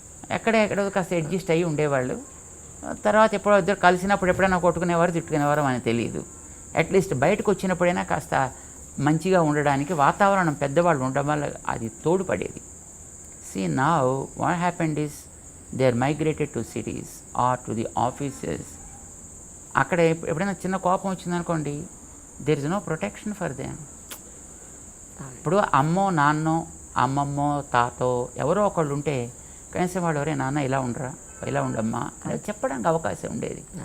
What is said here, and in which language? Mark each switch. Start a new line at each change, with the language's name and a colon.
Telugu: ఎక్కడో కాస్త అడ్జస్ట్ అయ్యి ఉండేవాళ్ళు. తర్వాత ఎప్పుడో ఇద్దరు కలిసినప్పుడు ఎప్పుడైనా కొట్టుకునేవారు తిట్టుకునేవారు అని తెలియదు. అట్లీస్ట్ బయటకు వచ్చినప్పుడైనా కాస్త మంచిగా ఉండడానికి వాతావరణం పెద్దవాళ్ళు ఉండడం వల్ల అది తోడ్పడేది.
English: See now what happened is they are migrated to cities or to the offices.
Telugu: అక్కడ ఎప్పుడైనా చిన్న కోపం వచ్చిందనుకోండి,
English: there is no protection for them.
Telugu: ఇప్పుడు అమ్మో నాన్నో అమ్మమ్మో తాతో ఎవరో ఒకళ్ళు ఉంటే కనీసం వాళ్ళు ఎవరే నాన్న ఇలా ఉండరా ఇలా ఉండమ్మా అని చెప్పడానికి అవకాశం ఉండేది.